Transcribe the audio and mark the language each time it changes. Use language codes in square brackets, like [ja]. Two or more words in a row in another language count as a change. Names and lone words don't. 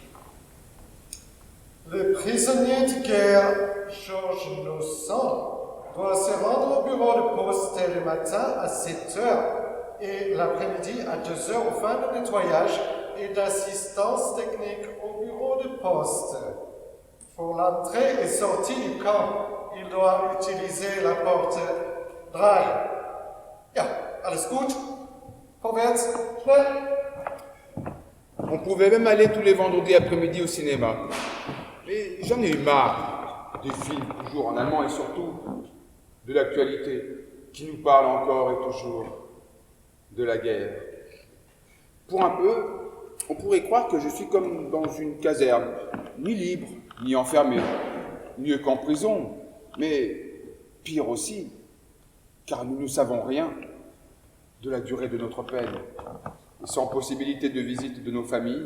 [fr] Le prisonnier de guerre, Georges Innocent, doit se rendre au bureau de poste le matin à 7 heures et l'après-midi à 2 heures aux fins de nettoyage et d'assistance technique au bureau de poste. Pour l'entrée et sortie du camp, il doit utiliser la porte Drei. [de] Ja, alles gut? Vorwärts, schnell. [fr] On pouvait même aller tous les vendredis après-midi au cinéma. Mais j'en ai eu marre des films, toujours en allemand et surtout de l'actualité, qui nous parle encore et toujours de la guerre. Pour un peu, on pourrait croire que je suis comme dans une caserne, ni libre, ni enfermé, mieux qu'en prison, mais pire aussi, car nous ne savons rien de la durée de notre peine, et sans possibilité de visite de nos familles.